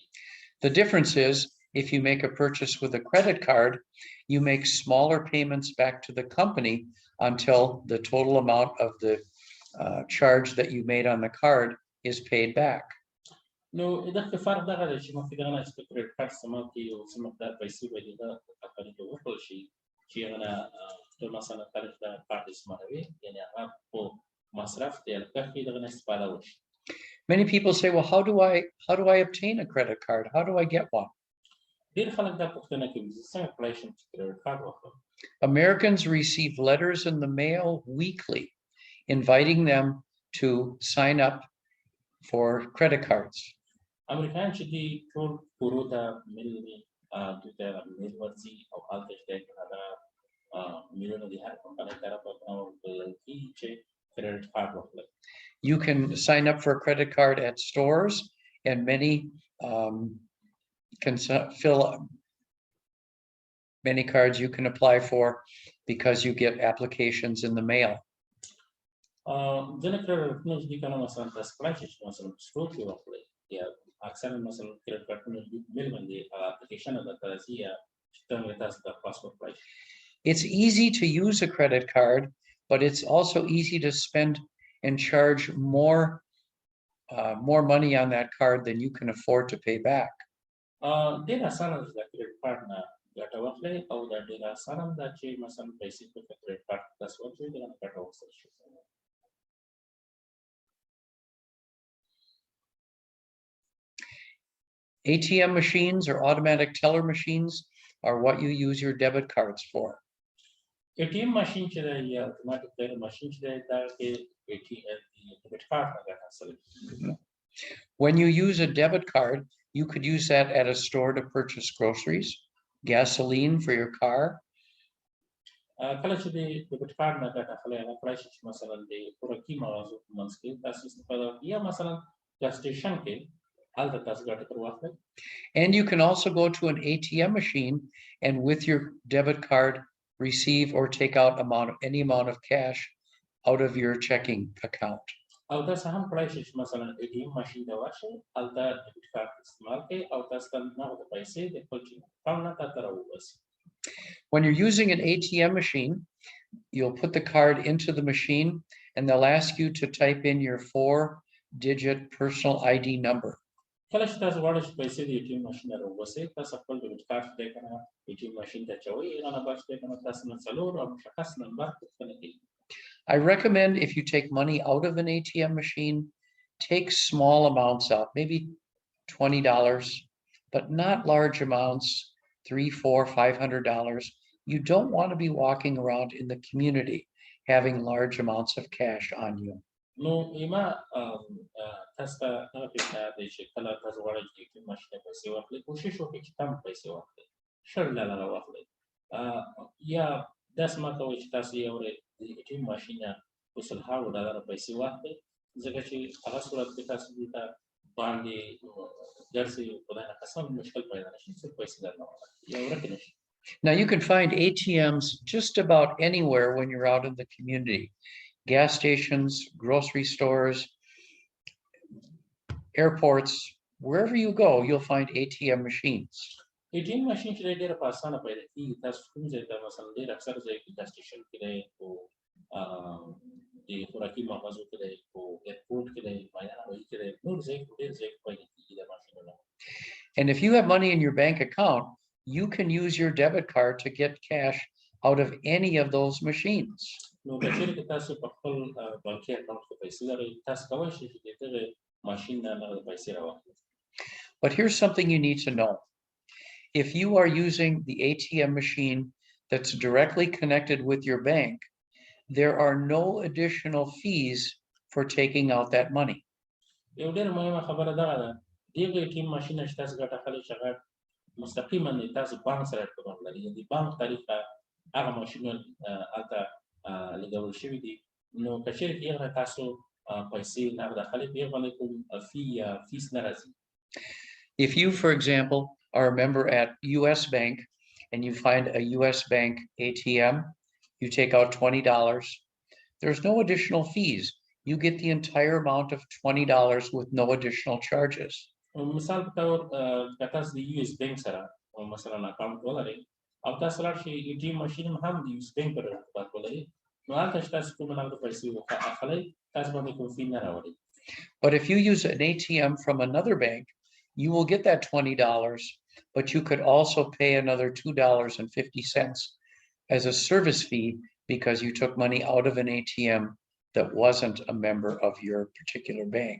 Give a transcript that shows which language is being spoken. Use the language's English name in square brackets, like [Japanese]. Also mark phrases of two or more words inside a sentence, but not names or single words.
[English] The difference is if you make a purchase with a credit card, you make smaller payments back to the company until the total amount of the charge that you made on the card is paid back. [Pashto] نو دا فرق دغه دی چې مخکې دغه نه چې کریډټ کارت استعمال کړي او څه مقدار پیسې به دې د کمپنۍ ته ورکړل شي چې هغه نه ته مثلا کله چې دغه کارت استعمالوي یعنی هغه په مصرف دی لکه کې دغه نه استفاده وشي. [English] Many people say, well, how do I obtain a credit card? How do I get one? [Pashto] ډېر خلک دا پوښتنه کوي چې څنګه کولای شم چې کریډټ کارت واخلم. [English] Americans receive letters in the mail weekly inviting them to sign up for credit cards. [Pashto] امریکایان چې دي ټول کورو ته میل دي دوی ته میل ورځي او هلته چې دی دا میلونه دي هر کمپنۍ طرفه ورکول کېږي چې کریډټ کارت واخلي. [English] You can sign up for a credit card at stores, and many can fill many cards you can apply for because you get applications in the mail. [Pashto] ځینې کریډټونه چې دي که نه مثلا تاسو کولای شئ چې مثلا په سټور کې واخلئ یا اکثرا مثلا کریډټ کارتونه میل باندې اپلیکیشن درته راځي یا چې څنګه تاسو د پاسپورټ کولای شئ. [English] It's easy to use a credit card, but it's also easy to spend and charge more money on that card than you can afford to pay back. [Pashto] ډېر اسانه ده د کریډټ کارت نه ګټه واخلئ او دا ډېر اسانه ده چې مثلا پیسې په کریډټ کارت تاسو ورکړئ دغه نه ګټه واخیستل شي. [English] ATM machines or automatic teller machines are what you use your debit cards for. [Pashto] ATM ماشین چې دی یا [English] automatic teller machine [Pashto] چې دی دا کې ډیبټ کارت نه ګټه حاصل کوي. [English] When you use a debit card, you could use that at a store to purchase groceries, gasoline for your car. [Pashto] کله چې د ډیبټ کارت نه ګټه اخلئ هغه کولای شي چې مثلا د خوراکي موادو په منځ کې تاسو استفاده وکړئ یا مثلا [English] gas station [Pashto] کې هلته تاسو ګټه ترې واخلئ. [English] And you can also go to an ATM machine and with your debit card receive or take out any amount of cash out of your checking account. [Pashto] او تاسو هم کولای شئ چې مثلا ATM ماشین ته ورشئ هلته ډیبټ کارت استعمال کړئ او تاسو ته نغده پیسې د خپل اکاونټ نه تاته راوباسي. [English] When you're using an ATM machine, you'll put the card into the machine and they'll ask you to type in your 4-digit personal ID number. [Pashto] کله چې تاسو غواړئ چې پیسې د ATM ماشین نه راوباسئ تاسو خپل ډیبټ کارت دی که نه ATM ماشین ته اچوئ هغه نه بعد چې دی که نه تاسو نه 4 او مشخص نمبر پوښتنه کوي. [English] I recommend if you take money out of an ATM machine, take small amounts out, maybe $20, but not large amounts, $300, $400, $500. You don't want to be walking around in the community having large amounts of cash on you. [Pashto] نو ایما تاسو ته هغه فکر دی چې کله تاسو غواړئ چې ATM ماشین ته پیسې واخلئ کوشش وکړئ چې کم پیسې واخلئ $100 واخلئ یا داسې مه کوئ چې تاسو یو ورځ د ATM ماشین نه په $100 پیسې واخلئ ځکه چې هغه صورت کې تاسو دلته باندې ګرځئ خدای نقسم مشکل پیدا نه شي څوک پیسې درنه واخلي یا ورکې نه شي. [English] Now you can find ATMs just about anywhere when you're out in the community. Gas stations, grocery stores, airports, wherever you go, you'll find ATM machines. [Pashto] ATM ماشین چې ډېره په اسانه پیدا کېږي تاسو کوم ځای ته مثلا ډېر اکثر ځای کې [English] gas station [Pashto] کې دی په د خوراکي مغازو کې دی په ایرپورټ کې دی میدان هوایي کې دی نور ځای کې ډېر ځای کې پیدا کېږي دا ماشینونه. [English] And if you have money in your bank account, you can use your debit card to get cash out of any of those machines. [Pashto] نو که چېرې کې تاسو په خپل بانکي اکاونټ کې پیسې لرئ تاسو کولی شئ چې د دغې ماشین نه نغده پیسې راواخلئ. [English] But here's something you need to know. If you are using the ATM machine that's directly connected with your bank, there are no additional fees for taking out that money. [Pashto] یو ډېره مهمه خبره دغه ده دغه ATM ماشین نه چې تاسو ګټه اخلئ چې هغه مستقیما د تاسو بانک سره ارتباط لري د بانک طریقه هغه ماشینونه هلته لګول شوي دي نو که چېرې په هغه تاسو پیسې نغده اخلئ په هغه باندې کوم فی یا فیس نه راځي. [English] If you, for example, are a member at US Bank and you find a US Bank ATM, you take out $20, there's no additional fees. You get the entire amount of $20 with no additional charges. [Pashto] مثال په تور که تاسو د US بانک سره مثلا اکاونټ ولرئ او تاسو لاړ شئ ATM ماشین هم د US بانک سره ارتباط ولري نو هلته چې تاسو کومه نغده پیسې اخلئ تاسو باندې کوم فی نه راوړي. [English] But if you use an ATM from another bank, you will get that $20, but you could also pay another $2.50 as a service fee because you took money out of an ATM that wasn't a member of your particular bank.